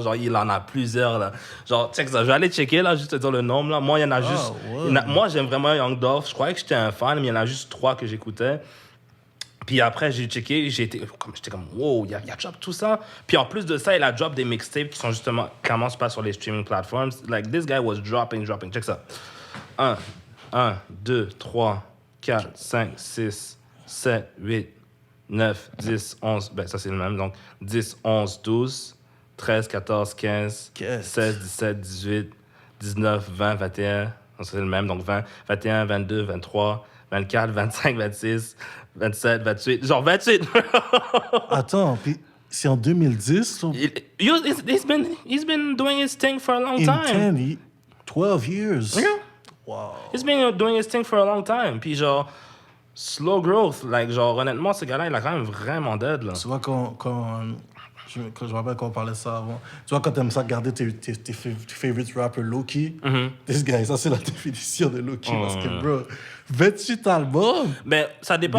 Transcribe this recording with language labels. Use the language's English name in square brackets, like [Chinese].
[French] Genre, il en a plusieurs, là. Genre, check ça. Je vais aller checker, là, juste te dire le nombre, là. Moi, il y en a juste... ouais. Moi, j'aime vraiment Young Dolph. Je croyais que j'étais un fan, mais il y en a juste 3 que j'écoutais. Puis après, j'ai checké, j'étais comme, wow, il a drop tout ça. Puis en plus de ça, il a drop des mixtapes qui sont justement, clairement, pas sur les streaming platforms. [English] Like, this guy was dropping. [French] Check ça. 1, 2, 3, 4, 5, 6, 7, 8, 9, 10, 11. Ben, ça, c'est le même. Donc, 10, 11, 12, 13, 14, 15, 16, 17, 18, 19, 20, 21. Donc, ça, c'est le même. Donc, 20, 21, 22, 23, 24, 25, 26, 27, 28. Genre 28. Attends, puis c'est en 2010. [English] He's been doing his thing for a long In time. 12 years. Yeah. Wow. He's been doing his thing for a long time. [French] Puis genre, [English] slow growth. Like, [French] genre, honnêtement, ce gars-là, il a quand même vraiment d'aide, là. Tu vois, quand je me rappelle quand on parlait de ça avant. Tu vois, quand t'aimes ça, garder tes [English] favorite rappers low-key, this guy, [French] ça, c'est la définition de low-key. Parce que, bro, 28 albums. Mais ça dépend.